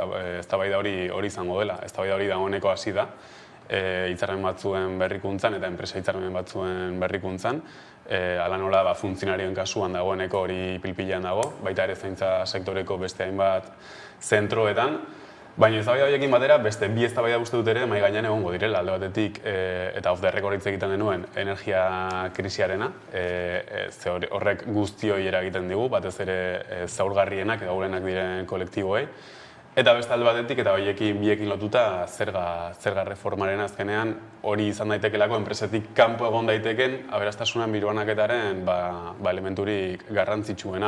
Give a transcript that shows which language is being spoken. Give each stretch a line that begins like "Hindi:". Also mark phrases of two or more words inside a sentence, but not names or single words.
Basque: Eztabaida hori izango dela, eztabaida hori dagoeneko hasi da, hitzarmen batzuen berrikuntzan eta enpresa hitzarmen batzuen berrikuntzan, hala nola funtzionarioen kasuan dagoeneko hori pilpilean dago, baita ere zaintza sektoreko beste hainbat zentroetan. Baina eztabaida horiekin batera, beste bi eztabaida uste dut ere mahai gainean egongo direla, alde batetik eta
English: off the record
Basque: hitz egiten genuen energia krisiarena, ze horrek guztioi eragiten digu, batez ere zaurgarrienak edo ahulenak diren kolektiboei. Eta beste alde batetik eta biekin lotuta zerga reformaren azkenean hori izan daitekelako enpresetik kanpo egon daiteken aberastasunan birbanaketaren elementurik garrantzitsuena.